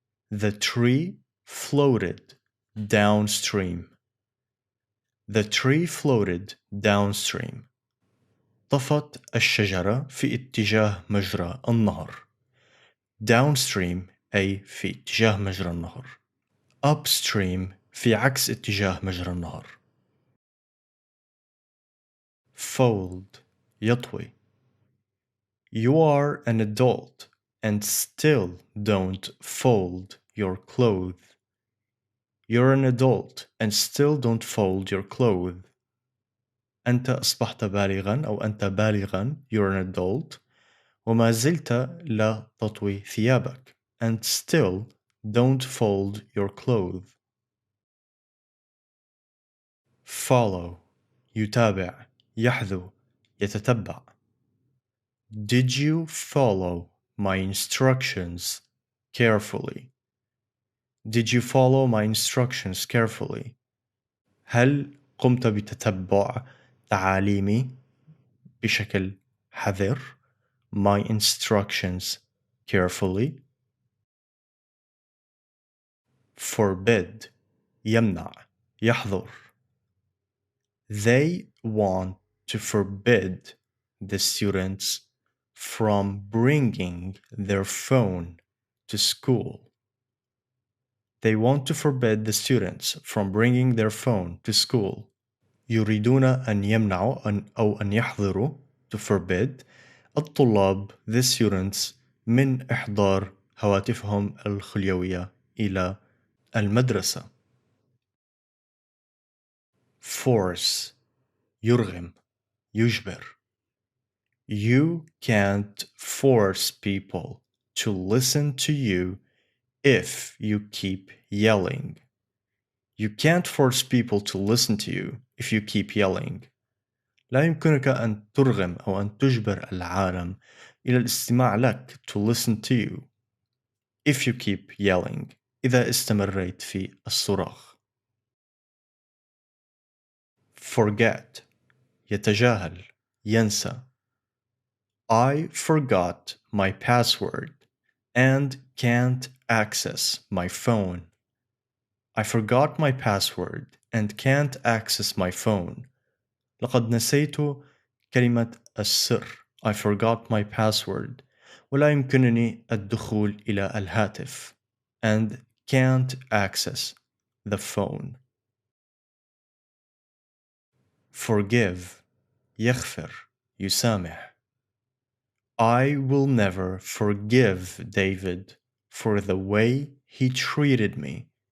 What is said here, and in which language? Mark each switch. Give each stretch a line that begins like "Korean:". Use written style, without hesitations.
English: The tree floated downstream. The tree floated downstream.
Arabic: طفت الشجرة في اتجاه مجرى النهر. Downstream أي في اتجاه مجرى النهر. Upstream في عكس اتجاه مجرى النهر. Fold يطوي.
English: You are an adult and still don't fold your clothes. You're an adult and still don't fold your clothes.
Arabic: أنت أصبحت بالغا أو أنت بالغا.
English: You're an adult
Arabic: وما زلت لا تطوي ثيابك.
English: And still don't fold your clothes.
Arabic: Follow يتابع يحذو يتتبع.
English: Did you follow my instructions carefully? Did you follow my instructions carefully?
Arabic: هل قمت بتتبع تعاليمي بشكل حذر؟
English: My instructions carefully.
Arabic: Forbid يمنع يحظر.
English: They want to forbid the students from bringing their phone to school. They want to forbid the students from bringing their phone to school.
Arabic: يريدون أن يمنعوا أو أن يحظروا
English: to forbid
Arabic: الطلاب
English: the students
Arabic: من إحضار هواتفهم الخليوية إلى المدرسة. Force يرغم يجبر.
English: You can't force people to listen to you if you keep yelling. You can't force people to listen to you if you keep yelling.
Arabic: لا يمكنك أن ترغم أو أن تجبر العالم إلى الاستماع لك
English: to listen to you if you keep yelling
Arabic: إذا استمريت في الصراخ. Forget يتجاهل ينسى.
English: I forgot my password and can't access my phone. I forgot my password and can't access my phone.
Arabic: لقد نسيت كلمة السر.
English: I forgot my password.
Arabic: ولا يمكنني الدخول إلى الهاتف.
English: And can't access the phone.
Arabic: Forgive. يغفر. يسامح.
English: I will never forgive David for the way he treated me.